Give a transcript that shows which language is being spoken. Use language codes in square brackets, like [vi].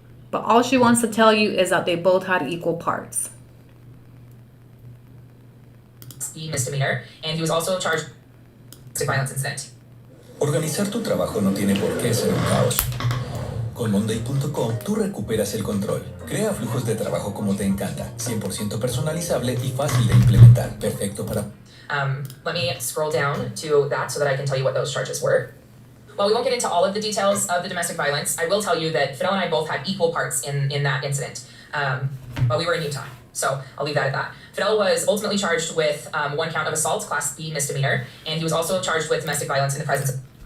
[en] But all she wants to tell you is that they both had equal parts. The misdemeanor, and he was also charged with domestic violence incident. [es] Organizar tu trabajo no tiene por qué ser un caos. Con Monday.com tú recuperas el control. Crea flujos de trabajo como te encanta, 100% personalizable y fácil de implementar. Perfecto para... [en] Let me scroll down to that so that I can tell you what those charges were. While we won't get into all of the details of the domestic violence, I will tell you that Fidel and I both had equal parts in that incident. But we were in Utah, so I'll leave that at that. Fidel was ultimately charged with one count of assault, Class B misdemeanor, and he was also charged with domestic violence in the presence of...